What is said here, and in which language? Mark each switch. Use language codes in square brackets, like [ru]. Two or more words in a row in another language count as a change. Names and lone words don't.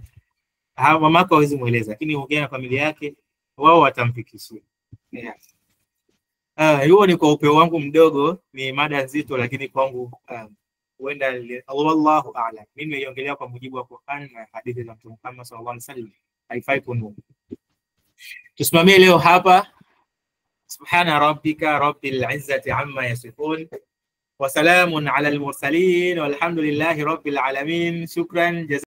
[sw] Mamako hawezi mueleza, lakini ongea na familia yake, wao watamfikishia. Hiyo ni kwa upeo wangu mdogo, ni mada nzito, lakini kwangu huenda [ar] الله أعلم. [sw] Mimi naiongelea kwa mujibu wa Qur'an na hadithi za Mtume Muhammad [ar] صلى الله عليه وسلم. [sw] Haifai kununa. Tusimamie leo hapa. [ar] سبحان ربك رب العزة عما يصفون وسلام على المرسلين والحمد لله رب العالمين. Shukran.